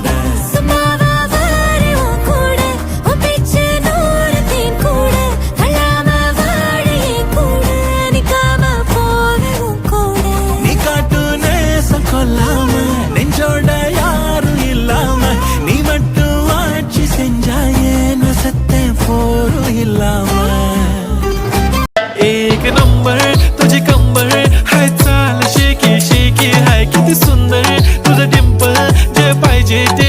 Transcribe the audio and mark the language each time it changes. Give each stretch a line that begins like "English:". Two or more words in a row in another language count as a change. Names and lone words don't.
Tamil: சும்மாவா வாரு உன் கூட உன் பேச்சு நூறு தேன் கூட தள்ளாம வாழ என் கூட நிக்காம போக உன் கூட நீ காட்டு நேசம் கொல்லாம நெஞ்சோட யாரும் இல்லாம நீ மட்டும் ஆட்சி செஞ்சாயே நசத்தேன் போரும் இல்லாம
Marathi: एक नंबर तुझी कंबर हाय चाल शेकी शेकी हाय किती सुंदर तुझं डिंपल जे पाहिजे ते